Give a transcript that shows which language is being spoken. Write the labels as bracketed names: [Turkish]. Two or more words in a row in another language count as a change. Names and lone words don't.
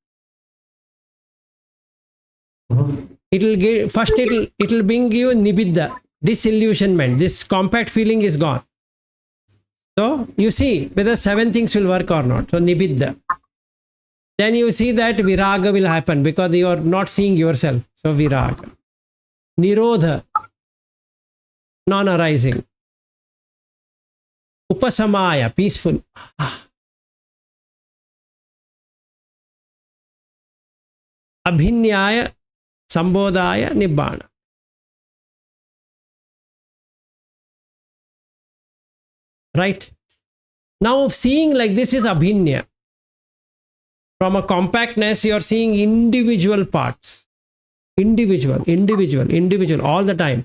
[English] It will give, first it will bring you nibbida, disillusionment. This compact feeling is gone. So you see whether 7 things will work or not. So nibbida. then you see that viraga will happen because you are not seeing yourself. So viraga. Nirodha, non-arising. Upasamaya, peaceful. [Pali] Abhinyaya, sambodhaya, nibbana. [English] Right? Now seeing like this is abhinya. From a compactness, you are seeing individual parts. Individual all the time.